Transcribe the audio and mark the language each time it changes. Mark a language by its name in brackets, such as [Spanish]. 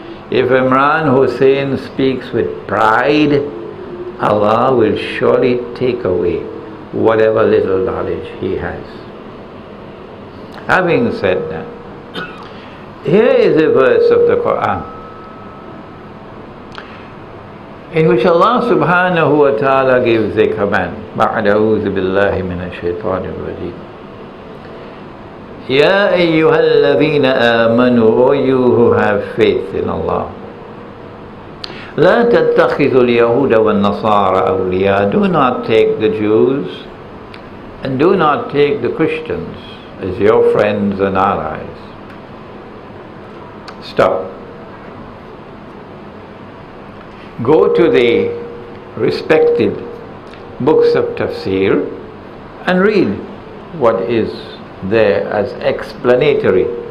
[English] If Imran Hosein speaks with pride, Allah will surely take away whatever little knowledge he has. Having said that, here is a verse of the Quran in which Allah subhanahu wa ta'ala gives a command. [Arabic] بَعْدَ أَعُوذُ بِاللَّهِ مِنَ الشَّيْطَانِ الرَّجِيمِ يَا أَيُّهَا الَّذِينَ آمَنُوا, [English] O you who have faith in Allah, [Arabic] لَا تَتَّخِذُوا الْيَهُودَ وَالنَّصَارَى أَوْلِيَاءَ. [English] Do not take the Jews and do not take the Christians as your friends and allies. Stop. Go to the respected books of tafsir and read what is there as explanatory.